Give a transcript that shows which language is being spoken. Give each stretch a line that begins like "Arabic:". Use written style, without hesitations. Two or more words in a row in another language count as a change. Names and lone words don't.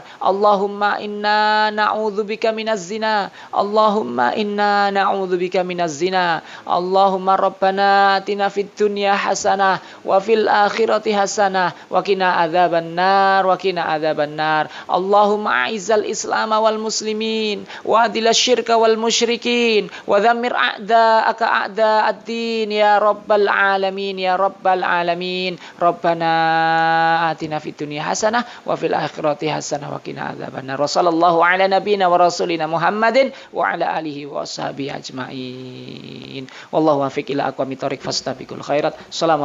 Arabic: اللهم إنا نعوذ بك من الزنا. اللهم إنا نعوذ بك من الزنا. اللهم ربنا آتنا في الدنيا حسنة وفي الآخرة حسنة وقنا عذاب النار وقنا عذاب النار wa qina adzaban nar. اللهم أعز الإسلام والمسلمين وأذل الشرك والمشركين ودمر أعداءك أعداء الدين يا رب العالمين يا رب العالمين ya rabbal alamin. ربنا آتنا في الدنيا حسنة وفي الآخرة حسنة وقنا عذاب النار. وصلى الله على نبينا ورسولنا محمد وعلى آله وأصحابه أجمعين. والله الموفق إلى أقوم الطريق فاستبقوا الخيرات.